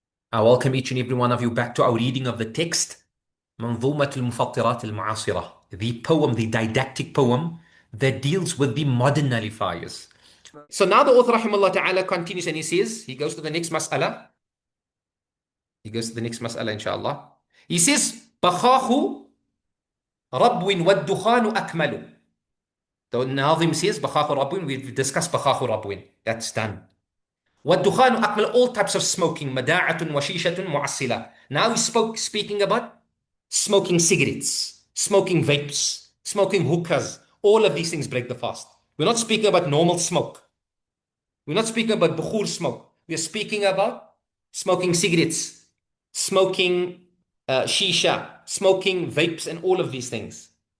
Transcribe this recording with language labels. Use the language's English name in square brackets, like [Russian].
[English] I welcome each and every one of you back to our reading of the text, [Arabic] منظومة المفطرات المعاصرة, [English] the poem, the didactic poem that deals with the modern nullifiers. So now the author rahimahullah ta'ala continues and he says, he goes to the next mas'ala. Inshallah. He says, [Arabic] بخاخ ربو والدخان أكمل. [English] The Nazim says, [Arabic] بخاخ ربو, [English] we've discussed بخاخ ربو. That's done. [Arabic] والدخان أكمل, [English] all types of smoking, [Arabic] مداعة وشيشة معسلة. [English] Now he's speaking about smoking cigarettes, smoking vapes, smoking hookahs. All of these things break the fast. We're not speaking about normal smoke. We're not speaking about bukhur smoke. We're speaking about smoking cigarettes, smoking shisha, smoking vapes, and all of these things.